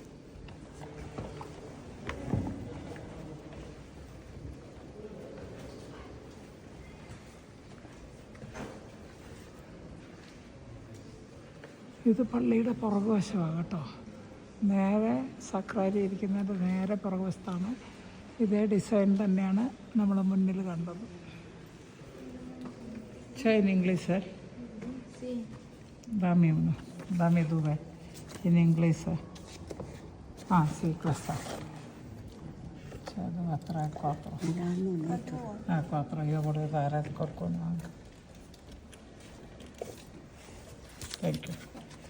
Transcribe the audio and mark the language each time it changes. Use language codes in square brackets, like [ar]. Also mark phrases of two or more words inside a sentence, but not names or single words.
[ml] ഇത് പള്ളിയുടെ പുറകുവശമാണ് കേട്ടോ. നേരെ സക്രാരി ഇരിക്കുന്നതിൻ്റെ നേരെ പുറകുവശത്താണ്. ഇതേ ഡിസൈൻ തന്നെയാണ് നമ്മൾ മുന്നിൽ കണ്ടത്. [it] in inglese? Sì. Dammi 2 in inglese. Sì, questa. Cioè, 2, 3, 4. 4, io volevo dare qualcuno anche. [en] Thank you.